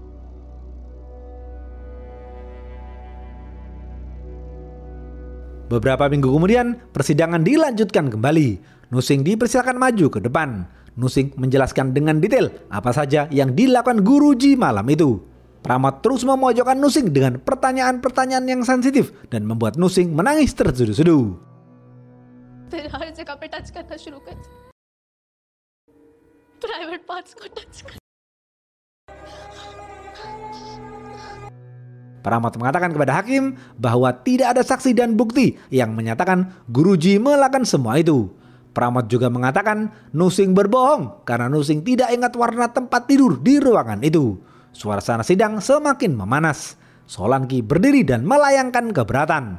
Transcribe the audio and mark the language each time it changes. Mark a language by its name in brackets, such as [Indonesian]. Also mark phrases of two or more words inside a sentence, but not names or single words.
[Indonesian] Beberapa minggu kemudian, persidangan dilanjutkan kembali. Nusing dipersilakan maju ke depan. Nusing menjelaskan dengan detail apa saja yang dilakukan guruji malam itu. Pramod terus memojokkan Nusing dengan pertanyaan-pertanyaan yang sensitif dan membuat Nusing menangis terseduh-seduh. [Hindi] फिर हर जगह पे टच करना शुरू कर दिया, [English] private parts [Hindi] को टच कर। [Indonesian] Pramod mengatakan kepada hakim bahwa tidak ada saksi dan bukti yang menyatakan guruji melakukan semua itu. Pramod juga mengatakan Nusing berbohong karena Nusing tidak ingat warna tempat tidur di ruangan itu. Suasana sidang semakin memanas. Solanki berdiri dan melayangkan keberatan.